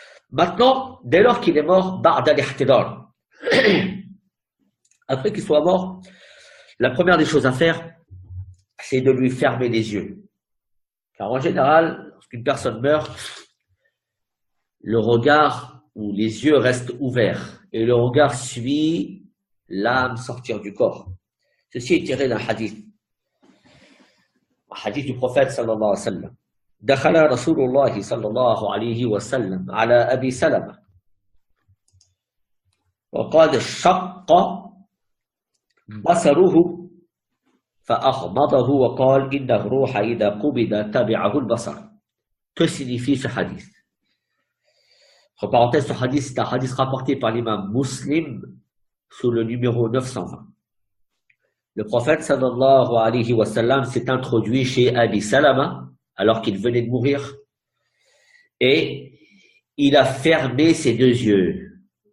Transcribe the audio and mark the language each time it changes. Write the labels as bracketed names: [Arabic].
[French] Maintenant, dès lors qu'il est mort, [Arabic] ba'da al-ihtidar, [French] après qu'il soit mort, la première des choses à faire, c'est de lui fermer les yeux. Car en général, lorsqu'une personne meurt, le regard ou les yeux restent ouverts et le regard suit l'âme sortir du corps. Ceci est tiré d'un hadith. Un hadith du prophète [Arabic] sallallahu alayhi wa sallam. دخل رسول الله صلى الله عليه وسلم على أبي سلمة وقد شق بصره فأغمضه وقال إن الروح إذا قبض تبعه البصر. [French] Que signifie ce hadith? Entre parenthèses, ce hadith, c'est un hadith rapporté par l'imam Muslim sous le numéro 920. Le prophète [Arabic] sallallahu alayhi wa sallam [French] s'est introduit chez Abi Salama alors qu'il venait de mourir et il a fermé ses deux yeux.